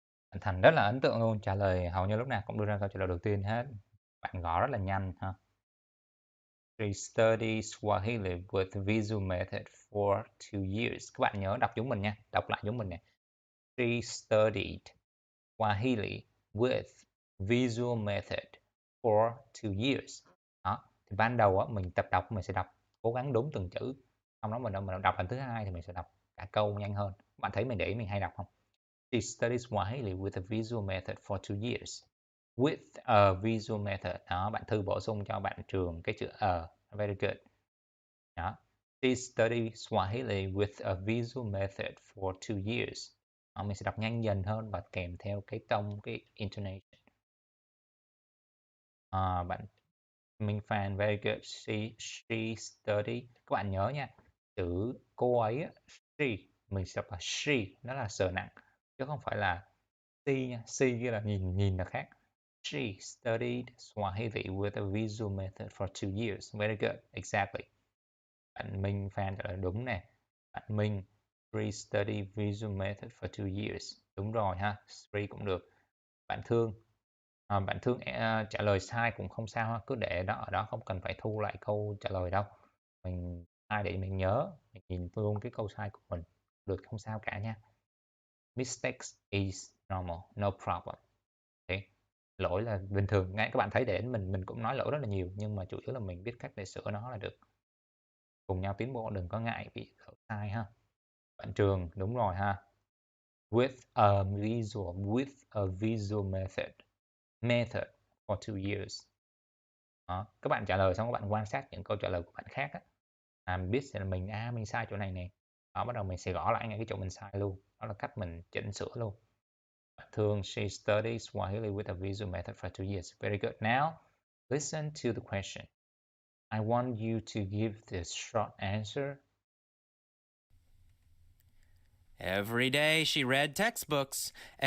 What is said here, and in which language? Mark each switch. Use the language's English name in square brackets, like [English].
[Vietnamese] Bạn Thành rất là ấn tượng luôn, trả lời hầu như lúc nào cũng đưa ra câu trả lời đầu tiên hết. Bạn gõ rất là nhanh ha. [English] She studied Swahili with visual method for 2 years. [Vietnamese] Các bạn nhớ đọc giống mình nha, đọc lại giống mình nè. [English] She studied Swahili with visual method for 2 years. [Vietnamese] Đó, thì ban đầu á, mình tập đọc mình sẽ đọc cố gắng đúng từng chữ. Xong đó mình đọc lần thứ hai thì mình sẽ đọc cả câu nhanh hơn. Bạn thấy mình để ý mình hay đọc không? [English] She studied Swahili with a visual method for 2 years. With a visual method. [Vietnamese] Đó, bạn Thư bổ sung cho bạn Trường cái chữ a. [English] Very good. Đó. She studied Swahili with a visual method for 2 years. [Vietnamese] Đó, mình sẽ đọc nhanh dần hơn và kèm theo cái tông, cái intonation. [English] Bạn Minh Phan, very good. She studied. [Vietnamese] Các bạn nhớ nha, chữ cô ấy, she, mình sẽ đọc là she, nó là sờ nặng, chứ không phải là she nha. She kia là nhìn là khác. [English] She studied Swahili with a visual method for 2 years. Very good, exactly. [Vietnamese] Bạn Minh Phan trả lời đúng nè. [English] Bạn Minh, she studied visual method for 2 years. [Vietnamese] Đúng rồi ha, she cũng được. Bạn Thương, bạn Thương trả lời sai cũng không sao ha, cứ để đó ở đó, không cần phải thu lại câu trả lời đâu. Mình sai để mình nhớ, mình nhìn luôn cái câu sai của mình, được không sao cả nha. [English] Mistakes is normal, no problem. Okay. [Vietnamese] Lỗi là bình thường, ngay các bạn thấy để mình cũng nói lỗi rất là nhiều, nhưng mà chủ yếu là mình biết cách để sửa nó là được. Cùng nhau tiến bộ, đừng có ngại bị lỗi sai ha. Bạn Trường, đúng rồi ha. [English] With a visual method for 2 years. [Vietnamese] Đó. Các bạn trả lời xong các bạn quan sát những câu trả lời của bạn khác á. Mình biết là mình sai chỗ này nè. Đó, bắt đầu mình sẽ gõ lại ngay cái chỗ mình sai luôn. Đó là cách mình chỉnh sửa luôn. [English] Bạn Thương, she studied Swahili with a visual method for 2 years. Very good. Now, listen to the question. I want you to give the short answer. Every day she read textbooks. Oh,